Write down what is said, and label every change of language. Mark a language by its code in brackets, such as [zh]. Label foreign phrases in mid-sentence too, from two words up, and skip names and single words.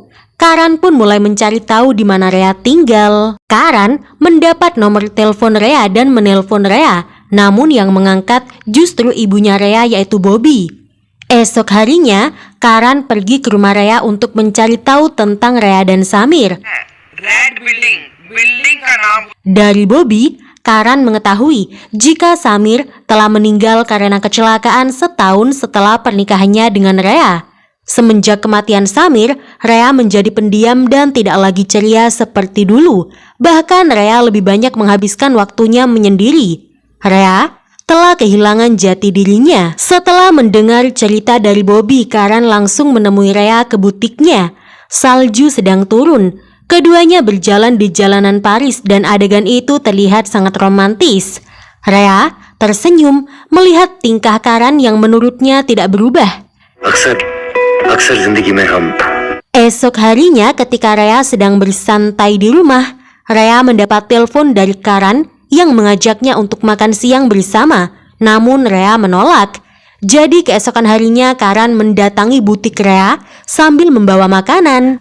[id] Karan pun mulai mencari tahu di mana Rea tinggal. Karan mendapat nomor telepon Rea dan menelpon Rea. Namun yang mengangkat justru ibunya Rea yaitu Bobby. Esok harinya, Karan pergi ke rumah Rea untuk mencari tahu tentang Rea dan Samir. [en] Red building [hi] का नाम [id] Dari Bobby, Karan mengetahui jika Samir telah meninggal karena kecelakaan setahun setelah pernikahannya dengan Rea. Semenjak kematian Samir, Rea menjadi pendiam dan tidak lagi ceria seperti dulu. Bahkan Rea lebih banyak menghabiskan waktunya menyendiri. Rea telah kehilangan jati dirinya. Setelah mendengar cerita dari Bobby, Karan langsung menemui Rea ke butiknya. Salju sedang turun. Keduanya berjalan di jalanan Paris dan adegan itu terlihat sangat romantis. Rea tersenyum melihat tingkah Karan yang menurutnya tidak berubah. [hi] अक्सर जिंदगी में हम [id] Esok harinya ketika Rea sedang bersantai di rumah, Rea mendapat telepon dari Karan yang mengajaknya untuk makan siang bersama. Namun Rea menolak. Jadi keesokan harinya Karan mendatangi butik Rea sambil membawa makanan.